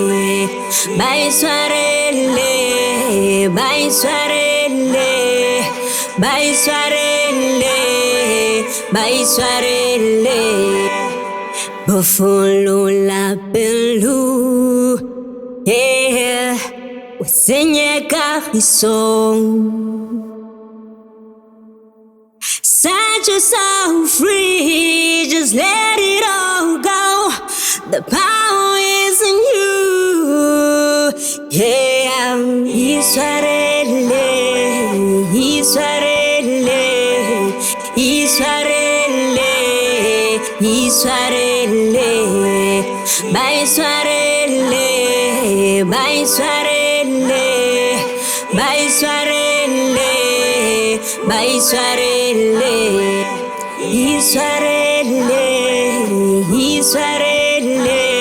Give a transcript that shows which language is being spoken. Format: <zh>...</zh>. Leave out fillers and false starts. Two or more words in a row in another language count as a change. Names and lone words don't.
<tn>Itshwarele, Itshwarele, Itshwarele, Itshwarele. Bofolo la pelu, o senye kagiso.</tn> <en>Set yourself free, just let it all go. The power is in you. Yeah,</en> <tn>Itshwarele, Itshwarele, Itshwarele, Itshwarele, Itshwarele, Itshwarele, Itshwarele, Itshwarele, Itshwarele, Itshwarele,</tn>